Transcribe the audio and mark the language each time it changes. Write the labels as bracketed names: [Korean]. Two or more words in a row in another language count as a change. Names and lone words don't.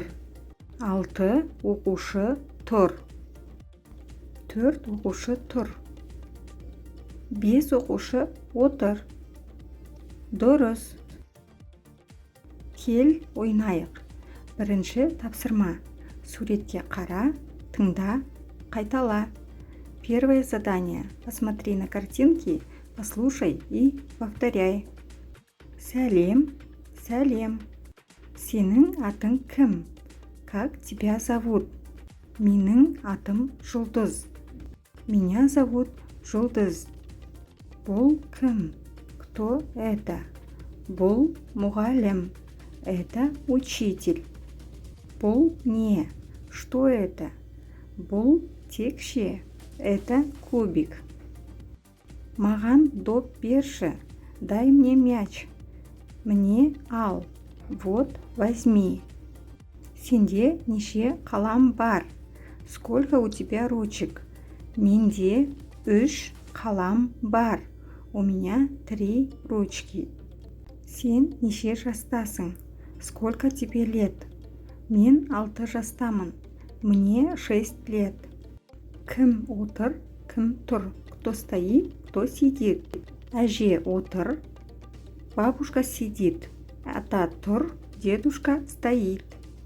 [Kazakh] 6 оқушы тұр. 4 оқушы тұр. 5 оқушы отыр. Дұрыс. Кел, ойнайық. Бірінші тапсырма. Суретке қара, тыңда, қайтала. [Russian] Первое задание. Посмотри на картинки, послушай и повторяй. [Kazakh] Сәлем, сәлем. Сенің атың кім? [Russian] Как тебя зовут? [Kazakh] Менің атым Жұлдыз. [Russian] Меня зовут Жұлдыз. [Kazakh] Бұл кім? [Russian] Кто это? [Kazakh] Бұл мұғалім. [Russian] Это учитель. [Kazakh] Бұл не? [Russian] Что это? [Kazakh] Бұл текше. [Russian] Это кубик. [Kazakh] Маған доп берші. [Russian] Дай мне мяч. Мне ал. Вот, возьми. [Kazakh] Сенде неше қалам бар? [Russian] Сколько у тебя ручек? [Kazakh] Менде 3 қалам бар. [Russian] У меня 3 ручки. [Kazakh] Сен неше жастасың? [Russian] Сколько тебе лет? [Kazakh] Мен 6 жастамын. [Russian] Мне 6 лет. [Kazakh] Кім отыр, кім тұр? [Russian] Кто стоит, кто сидит? [Kazakh] Әже отыр. [Russian] Бабушка сидит. [Kazakh] Ата тұр, [Russian] дедушка стоит.